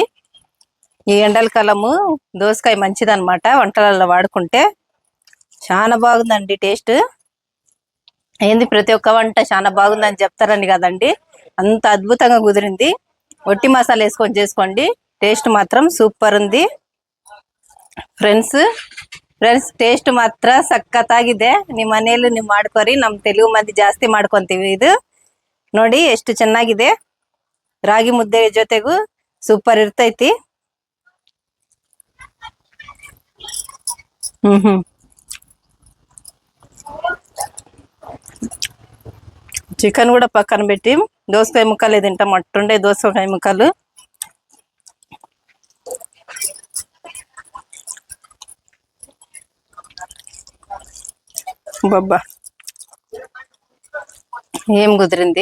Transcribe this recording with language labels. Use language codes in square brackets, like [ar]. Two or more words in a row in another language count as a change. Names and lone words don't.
[te] ఈ ఎండల కాలము దోసకాయ మంచిదన్నమాట, వంటలలో వాడుకుంటే చాలా బాగుందండి టేస్ట్. ఏంది ప్రతి ఒక్క వంట చాలా బాగుందని చెప్తారని కదండి, అంత అద్భుతంగా కుదిరింది. ఒట్టి మసాలా వేసుకొని చేసుకోండి, టేస్ట్ మాత్రం సూపర్ ఉంది ಫ್ರೆಂಡ್ಸ್. [kn] ಟೇಸ್ಟ್ ಮಾತ್ರ ಸಖತ್ತಾಗಿದೆ. ನಿಮ್ಮ ಮನೆಯಲ್ಲಿ ನೀವು ಮಾಡ್ಕೊರಿ, ನಮ್ಮ ತೆಲುಗು ಮಂದಿ ಜಾಸ್ತಿ ಮಾಡ್ಕೊಂತೀವಿ. ಇದು ನೋಡಿ ಎಷ್ಟು ಚೆನ್ನಾಗಿದೆ, ರಾಗಿ ಮುದ್ದೆ ಜೊತೆಗೂ ಸೂಪರ್ ಇರ್ತೈತಿ. [te] చికెన్ కూడా పక్కన పెట్టి దోసకాయ ముక్కలు తింటాం, అట్టుండే దోసకాయ ముక్కలు. బాబ్బా ఏం కుదిరింది.